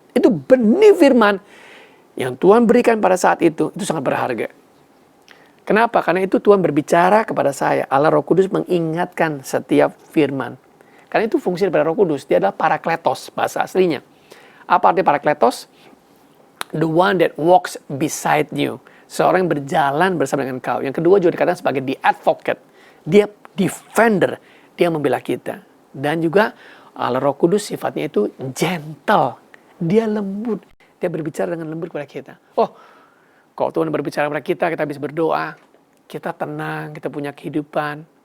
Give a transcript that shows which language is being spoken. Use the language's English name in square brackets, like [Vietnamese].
[Indonesian] Itu benih firman yang Tuhan berikan pada saat itu sangat berharga. Kenapa? Karena itu Tuhan berbicara kepada saya. Allah Roh Kudus mengingatkan setiap firman. Karena itu fungsi daripada Roh Kudus. Dia adalah parakletos, bahasa aslinya. Apa arti parakletos? [English] The one that walks beside you. [Indonesian] Seorang yang berjalan bersama dengan kau. Yang kedua juga dikatakan sebagai [English] the advocate. [Indonesian] Dia defender. Dia membela kita. Dan juga Allah Roh Kudus sifatnya itu gentle. Dia lembut. Dia berbicara dengan lembut kepada kita. Oh, kalau Tuhan berbicara kepada kita bisa berdoa. Kita tenang, kita punya kehidupan.